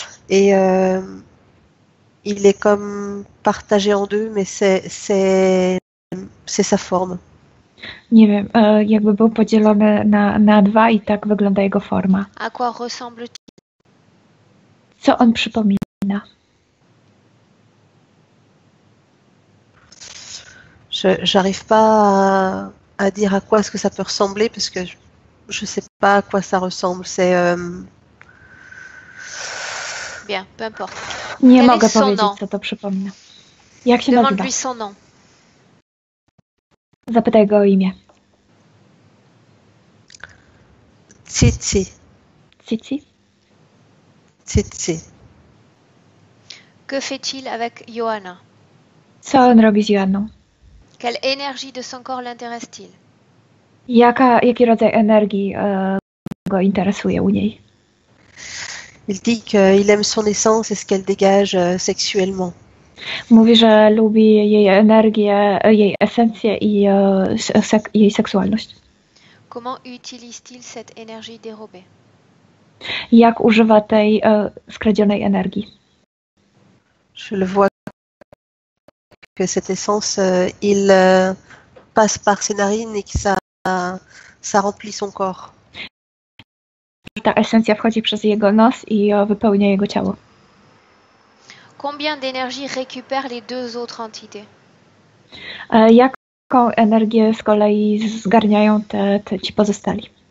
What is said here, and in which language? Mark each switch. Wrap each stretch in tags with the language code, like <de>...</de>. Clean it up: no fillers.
<fr>Et il est comme partagé en deux, mais c'est sa forme.</fr> <pl>Nie wiem, jakby był podzielony na dwa i tak wygląda jego forma.</pl> <fr>À quoi ressemble-t-il?</fr> <pl>Co on przypomina?</pl> <fr>J'arrive pas à dire à quoi est-ce que ça peut ressembler parce que je sais pas à quoi ça ressemble. C'est Bien, peu importe.</fr> <pl>Nie</pl> <fr>Quel</fr> <pl>mogę</pl> <fr>est son</fr> <pl>powiedzieć,</pl> <fr>nom?</fr> <pl>co to przypomina. Jak się nazywa?</pl> <fr>Demande-lui son nom.</fr> <pl>Zapytaj go o imię.</pl> <fr>Tsitsi.</fr> <pl>Cici?</pl> <fr>Tsitsi. Que fait-il avec Johanna?</fr> <pl>Co on robi z Joanną?</pl> <fr>Quelle énergie de son corps l'intéresse-t-il?</fr> <pl>Jaki rodzaj energii go interesuje u niej?</pl> <fr>Il dit qu'il aime son essence et ce qu'elle dégage sexuellement.</fr> <pl>Mówi, że lubi jej energię, jej esencję i jej seksualność.</pl> <fr>Comment utilise-t-il cette énergie dérobée?</fr> <pl>Jak używa tej skradzionej energii?</pl> <fr>Je le vois que cette essence, il passe par ses narines et que ça remplit son corps.</fr> <pl>Ta esencja wchodzi przez jego nos i wypełnia jego ciało.</pl> <fr>Combien d'énergie récupèrent les deux autres entités?</fr> <pl>Jaką energię z kolei zgarniają ci pozostali?</pl>